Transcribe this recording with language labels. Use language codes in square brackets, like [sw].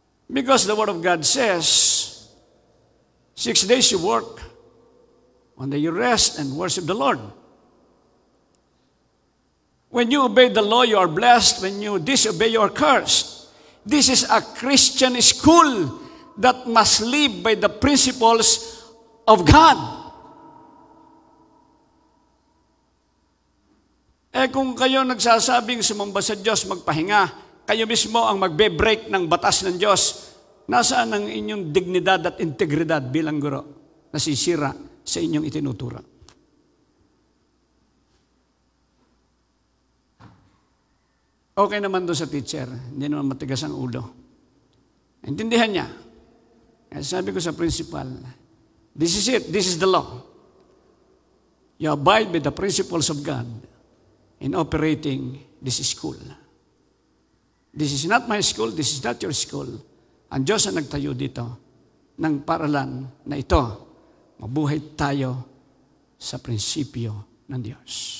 [en] Because the Word of God says, 6 days you work, one day you rest and worship the Lord. When you obey the law, you are blessed. When you disobey, you are cursed. This is a Christian school, that must live by the principles of God. [tl] Kung kayo nagsasabing sumamba sa Diyos, magpahinga, kayo mismo ang magbe-break ng batas ng Diyos, nasaan ang inyong dignidad at integridad bilang guro? Nasisira sa inyong itinuturo. Okay naman doon sa teacher, hindi naman matigas ang ulo. Intindihan niya. Kaya sabi ko sa [en] principal, this is it, this is the law. You abide by the principles of God in operating this school. This is not my school, this is not your school. [tl] Ang Diyos ang nagtayo dito ng paralan na ito. Mabuhay tayo sa prinsipyo ng Diyos.